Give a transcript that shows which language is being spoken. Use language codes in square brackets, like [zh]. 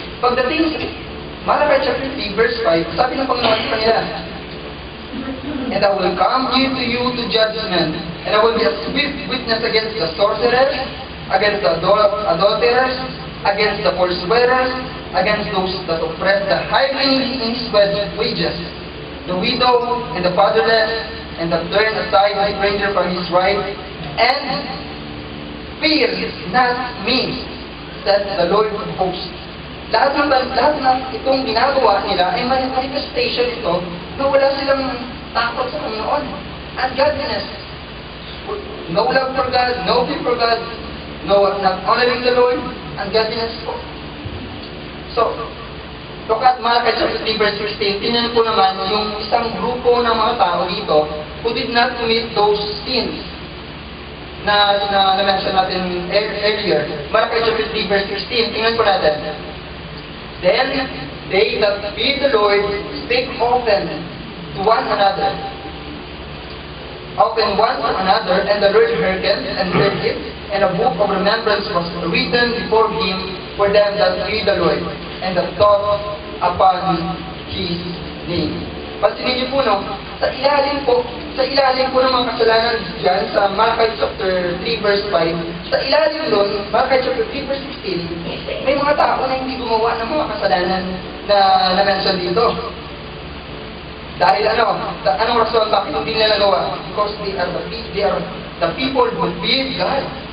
[en] Pagdating sa Malachi chapter 3 verse 5, sabi ng Panginoon sa kanila, and I will come near to you to judgment, and I will be a swift witness against the sorcerers, against the adulterers, against the forswearers, against those that oppress the hireling in his wages, the widow and the fatherless, and that turn aside the stranger from his right, and fear not me, said the Lord of hosts. [tl] Lahat ng itong ginagawa nila ay manifestation ito na wala silang takot sa Panginoon. [en] Ungodliness. No love for God, no fear for God, no not honoring the Lord, ungodliness po. [tl] So, look at Malachi chapter 3 verse 16. Tingnan po naman yung isang grupo ng mga tao dito who did not commit those sins na mention natin earlier. [en] Malachi chapter 3 verse 16. Tingnan po natin. Then they that fear the Lord spake often to one another. Often one to another, and the Lord hearkened and heard it, and a book of remembrance was written before him for them that fear the Lord, and that thought upon His name. [tl] Pansinin niyo po, no? Sa ilalim po ng mga kasalanan dyan, sa Malachi chapter 3 verse 5, sa ilalim doon, Malachi chapter 3 verse 16, may mga tao na hindi gumawa ng mga kasalanan na na-mention dito. Dahil anong rason bakit hindi nila nagawa? [en] Because they are the people who fear God.